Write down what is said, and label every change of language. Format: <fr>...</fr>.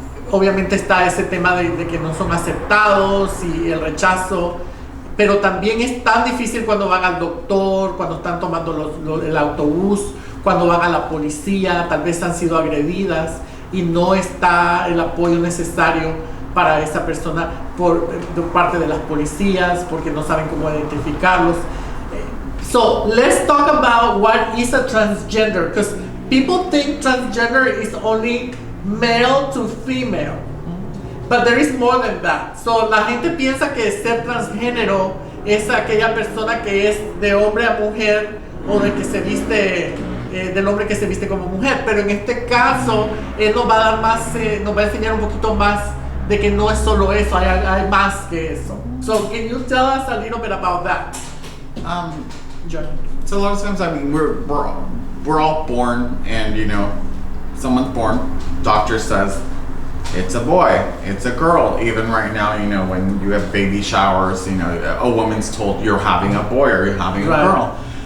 <es>obviamente está ese tema de que no son aceptados y el rechazo, pero también es tan difícil cuando van al doctor, cuando están tomando el autobús, cuando van a la policía, tal vez han sido agredidas y no está el apoyo necesario para esa persona de parte de las policías, porque no saben cómo identificarlos.</es> <en>So let's talk about what is a transgender, because people think transgender is only male to female. But there is more than that.</en> <es>So la gente piensa que ser transgénero es aquella persona que es de hombre a mujer o de que se viste del hombre que se viste como mujer. Pero en este caso él nos va a dar más, nos va a enseñar un poquito más de que no es solo eso, hay más que eso.</es> <en>So can you tell us a little bit about that? John. So a lot of times, I mean, we're all born, and you know, someone's born. Doctor says it's a boy, it's a girl. Even right now, you know, when you have baby showers, you know, a woman's told you're having a boy or you're having a girl.</en>